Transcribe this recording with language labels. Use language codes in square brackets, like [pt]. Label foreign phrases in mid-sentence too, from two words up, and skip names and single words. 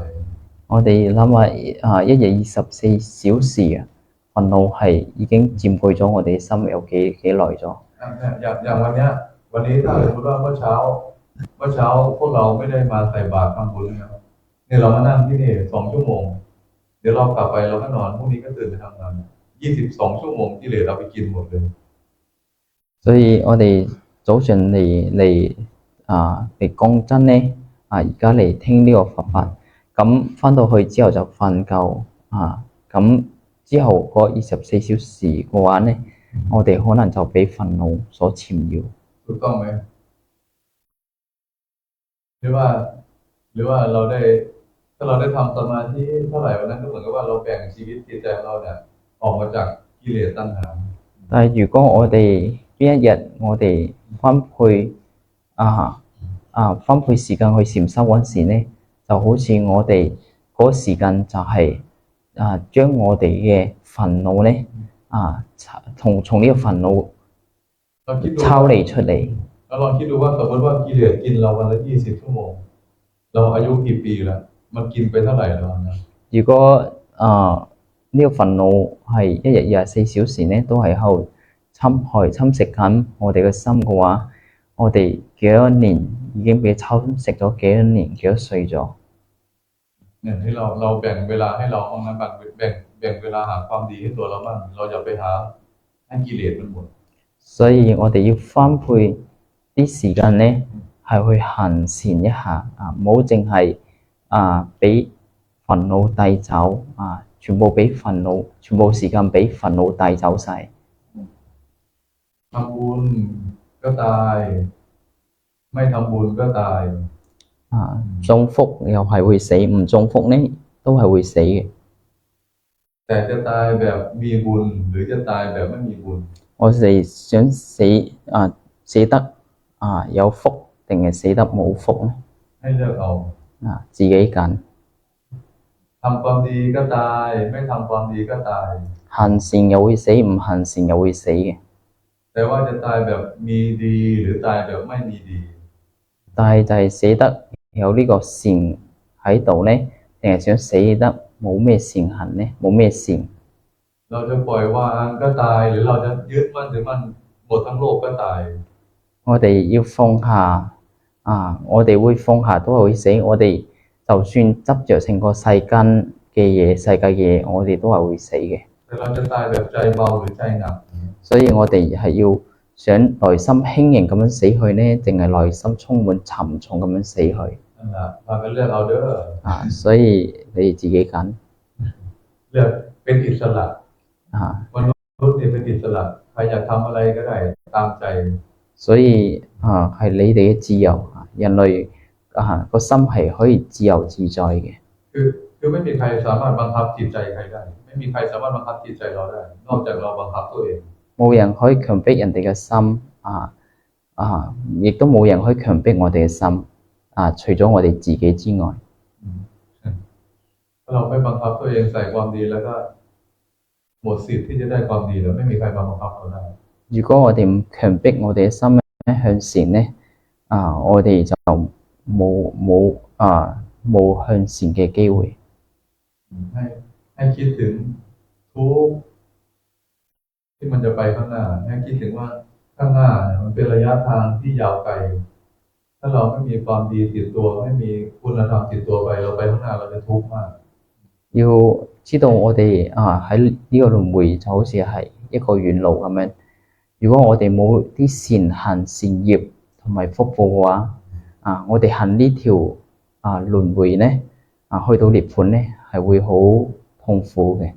[yue] 我哋諗下一日24小時煩惱係已經佔據咗我哋心有幾耐咗。 [th] อย่างวันนี้ถ้าสมมติว่าเมื่อเช้าพวกเราไม่ได้มาใส่บาตรทำบุญเนี่ยเรามานั่งที่นี่2 ชั่วโมงเดี๋ยวเรากลับไปเราก็นอนพรุ่งนี้ก็ตื่นไปทำงาน22 ชั่วโมงกิเลสเราไปกินหมดเลย [yue] 所以我哋早上嚟講真呢，而家嚟聽呢個佛法，咁返到去之後就瞓覺咁之後嗰24小時嘅話呢，我哋可能就俾煩惱所纏繞。 [th] ถูกต้องไหมหรือว่าเราได้ถ้าเราได้ทำสมาธิเท่าไหร่วันนั้นก็เหมือนกับว่าเราแบ่งชีวิตจิตใจเราเนี่ยออกมาจากกิเลสตัณหา [yue] 但係如果我哋邊一日我哋分配時間去禪修嗰時呢，就好似我哋嗰個時間就係將我哋嘅煩惱呢從呢個煩惱抽離出嚟。 [th] เราลองคิดดูว่าสมมติว่ากิเลสกินเราวันละ20 ชั่วโมงเราอายุกี่ปีแล้วมันกินไปเท่าไหร่แล้วนะ [yue] 如果呢個煩惱係一日24小時呢，都係喺度侵蝕緊我哋嘅心嘅話，我哋幾多年已經俾侵蝕咗幾多年幾多歲咗。 [th] เนี่ยที่เราแบ่งเวลาให้เราเอางั้นแบ่งเวลาหาความดีให้ตัวเราบ้างเราอย่าไปหาให้กิเลสมันหมด [yue] 所以我哋要分配啲時間呢，係去行善一下唔好淨係俾煩惱帶走全部時間俾煩惱帶走晒。 [th] ทำบุญก็ตายไม่ทำบุญก็ตาย [yue] 中福又係會死，唔中福呢都係會死嘅。 [th] แต่จะตายแบบมีบุญหรือจะตายแบบไม่มีบุญ [yue] 我哋想死得有福定係死得冇福呢？ [th] ให้เลือกเอา [yue] 自己揀。 [th] ทำความดีก็ตาย ไม่ทำความดีก็ตาย [yue] 行善又會死，唔行善又會死嘅。 [th] แต่ว่าจะตายแบบมีดีหรือตายแบบไม่มีดี [yue] 但係就係死得有呢個善喺度呢，定係想死得冇咩善行呢？冇咩善。 [th] เราจะปล่อยวางก็ตาย หรือเราจะยึดมั่นถือมั่นหมดทั้งโลกก็ตาย [yue] 我哋要放下我哋會放下都係會死。我哋就算執着成個世間嘅嘢、世界嘅嘢，我哋都係會死嘅。 [th] แต่เราจะตายแบบใจเบาหรือใจหนัก [yue] 所以我哋係要想內心輕盈咁樣死去呢，定係內心充滿沉重咁樣死去？ [th] นั่นแหละพากันเลือกเอาเด้อ [yue] 所以你哋自己揀。 [th] เลือกเป็นอิสระ 啊， มนุษย์เนี่ยเป็นอิสระใครอยากทำอะไรก็ได้ตามใจ [yue] 所以係你哋嘅自由。人類個心係可以自由自在嘅。 [th] คือไม่มีใครสามารถบังคับจิตใจใครได้ ไม่มีใครสามารถบังคับจิตใจเราได้ นอกจากเราบังคับตัวเอง [yue] 冇人可以強迫人哋嘅心亦都冇人可以強迫我哋嘅心除咗我哋自己之外。 [th] ถ้าเราไม่บังคับตัวเองใส่ความดีแล้วก็หมดสิทธิ์ที่จะได้ความดีแล้วไม่มีใครมาบังคับเราได้ [yue] 如果我哋唔強迫我哋嘅心向善呢，我哋就冇向善嘅機會。 [th] ให้คิดถึงทุกข์ที่มันจะไปข้างหน้าให้คิดถึงว่าข้างหน้าเนี่ยมันเป็นระยะทางที่ยาวไกล ถ้าเราไม่มีความดีติดตัวไม่มีคุณธรรมติดตัวไปเราไปข้างหน้าเราจะทุกข์มาก [yue] 要知道我哋喺呢個輪迴就好似係一個遠路咁樣。如果我哋冇啲善行善業同埋福報嘅話，我哋行呢條輪迴呢，去到涅槃呢係會好痛苦嘅。